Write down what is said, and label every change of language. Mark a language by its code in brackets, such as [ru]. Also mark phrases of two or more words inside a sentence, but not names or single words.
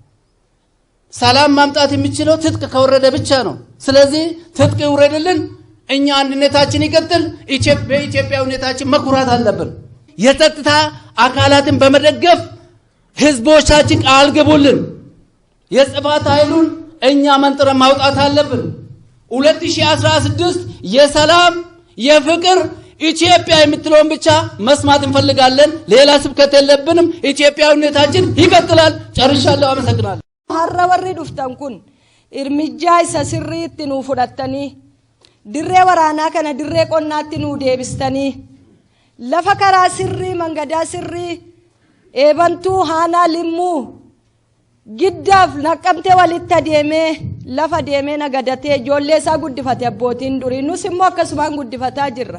[am] ሰላም ማምጣት የሚችለው ትጥቅ ከወረደ ብቻ ነው። ስለዚህ ትጥቅ ይውረድልን፣ እኛ አንድነታችን ይቀጥል፣ በኢትዮጵያዊነታችን መኩራት አለብን። የጸጥታ አካላትን በመደገፍ ህዝቦቻችን ቃል ግቡልን። የጽፋት ኃይሉን እኛ መንጥረን ማውጣት አለብን። 2016 የሰላም የፍቅር ኢትዮጵያ የምትለውን ብቻ መስማት እንፈልጋለን። ሌላ ስብከት የለብንም። ኢትዮጵያዊነታችን ይቀጥላል። ጨርሻለሁ። አመሰግናለሁ። [om] harra warri dhuftan kun irmijjaa isa sirriitti nuu fudhattanii dirree waraanaa kana dirree qonnaatti nuu deebistanii lafa karaa sirrii mangadaa sirrii eebantuu haanaa limmuu giddaaf naqqamtee walitti adeemee lafa deemee nagadatee ijoollee isaa guddifate abbootiin durii nus immoo akkasumaan guddifataa jirra.